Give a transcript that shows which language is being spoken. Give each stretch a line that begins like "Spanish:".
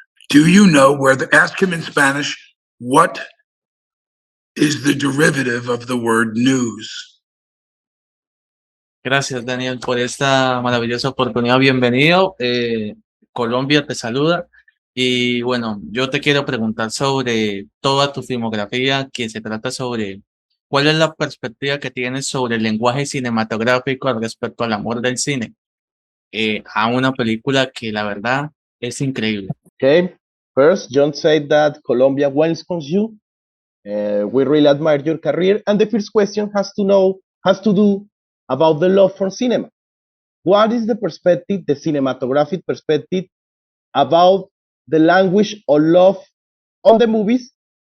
English: Do you know ask him in Spanish, what is the derivative of the word news?
Spanish: Gracias, Daniel, por esta maravillosa oportunidad. Bienvenido. Colombia te saluda. Y bueno, yo te quiero preguntar sobre toda tu filmografía, que se trata sobre cuál es la perspectiva que tienes sobre el lenguaje cinematográfico respecto al amor del cine, a una película que la verdad es increíble.
English: Okay, first, Jhon said that Colombia welcomes you. We really admire your career. And the first question has to do about the love for cinema. What is the perspective, the cinematographic perspective about the language of love on the movies?